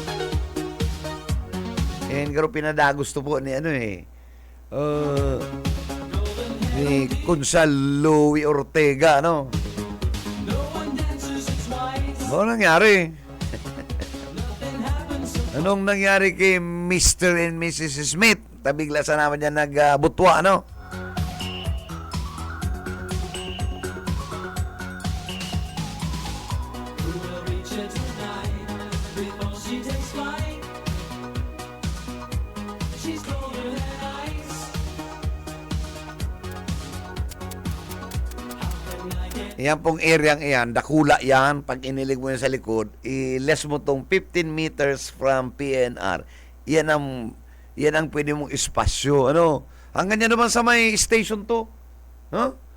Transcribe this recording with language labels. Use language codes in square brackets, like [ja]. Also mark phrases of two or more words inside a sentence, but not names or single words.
[bik] And garo pinadagos to po ni ni Kunsal Louie Ortega, Ano nangyari? [tl] Anong nangyari kay Mr. [en] and Mrs. Smith? [bik] tabigla sa naman yan nagbutwa, ano? [en] We'll reach her tonight before she takes flight. She's colder than ice. How can I get [bik] Yan pong area yan, dakula yan. Pag inilig mo yan sa likod, i-less mo tong 15 [en] meters from [bik] PNR. Yan ang pwede mong espasyo. Ano? Hanggang yan naman sa may station to. Huh?